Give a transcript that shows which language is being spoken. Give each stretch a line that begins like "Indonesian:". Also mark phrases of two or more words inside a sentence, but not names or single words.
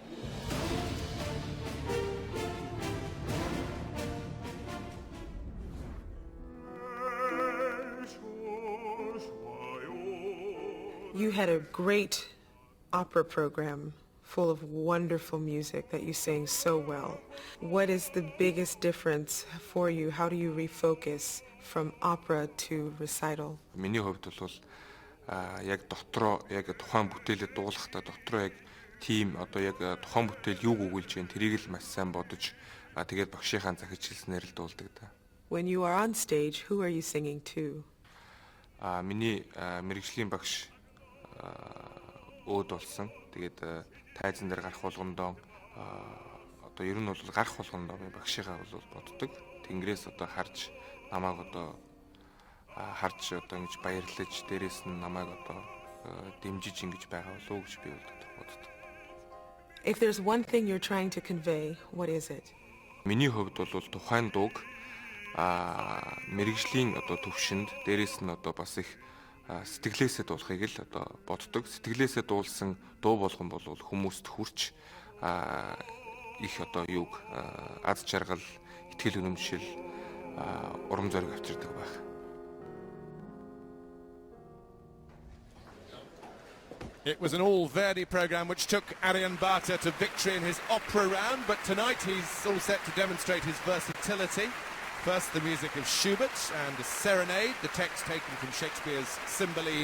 English: You had a great opera program full of wonderful music that you sang so well. What is the biggest difference for you? How do you refocus from opera to recital?
Mongolian: Миний хувьд бол яг дотроо яг тухайн бүтээлээ дуулахдаа дотроо яг тийм одоо яг тухайн бүтээл юуг өгүүлж байна тэрийг л маш сайн бодож тэгээд багшийнхаа захиж хэлснээр л дуулдаг да.
English: When you are on stage, who are you singing to?
Mongolian: Миний мэргэжлийн багш өөд болсон. Тэгээд тайзан дээр гарах болгондоо одоо ер нь бол гарах болгондоо би багшийнхаа бол боддог. Тэнгэрээс одоо харж намайг одоо харж одоо ингэж баярлаж дээрээс нь намайг одоо дэмжиж ингэж байгаа болов уу гэж би боддог.
English: If there's one thing you're trying to convey, what is it?
Mongolian: Миний хувьд бол тухайн дууг мэргэжлийн одоо төвшөнд дээрээс нь одоо бас их сэтгэлээсээ дуулахыг л одоо боддог. Сэтгэлээсээ дуулсан дуу болгон бол хүмүүст хүрч их одоо юуг аз жаргал, итгэл үнэмшил, урам зориг авчирдаг байх.
English: It was an all-Verdi programme which took Ariunbaatar to victory in his opera round, but tonight he's all set to demonstrate his versatility. First, the music of Schubert and a serenade, the text taken from Shakespeare's Cymbeline.